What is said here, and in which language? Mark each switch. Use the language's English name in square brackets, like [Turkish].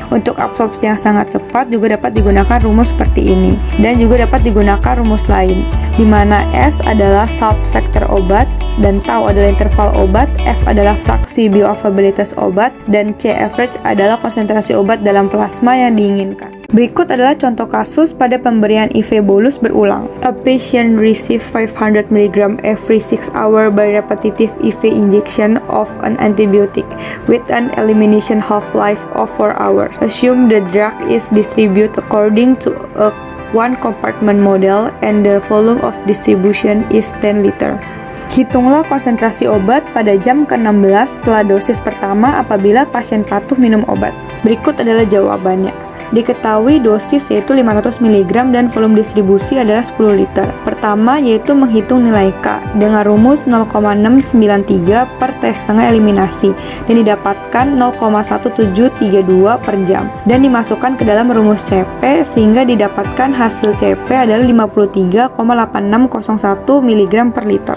[Indonesian] Untuk absorpsi yang sangat cepat juga dapat digunakan rumus seperti ini, dan juga dapat digunakan rumus lain, di mana S adalah salt factor obat, dan tau adalah interval obat, F adalah fraksi bioavailabilitas obat, dan C average adalah konsentrasi obat dalam plasma yang diinginkan. Berikut adalah contoh kasus pada pemberian IV bolus berulang. [English] A patient received 500 mg every 6 hours by repetitive IV injection of an antibiotic with an elimination half-life of 4 hours. Assume the drug is distributed according to a one compartment model and the volume of distribution is 10 liter. [Indonesian] Hitunglah konsentrasi obat pada jam ke-16 setelah dosis pertama apabila pasien patuh minum obat. Berikut adalah jawabannya. Diketahui dosis yaitu 500 mg dan volume distribusi adalah 10 liter. Pertama yaitu menghitung nilai K dengan rumus 0,693 per T setengah eliminasi dan didapatkan 0,1732 per jam dan dimasukkan ke dalam rumus CP sehingga didapatkan hasil CP adalah 53,8601 mg per liter.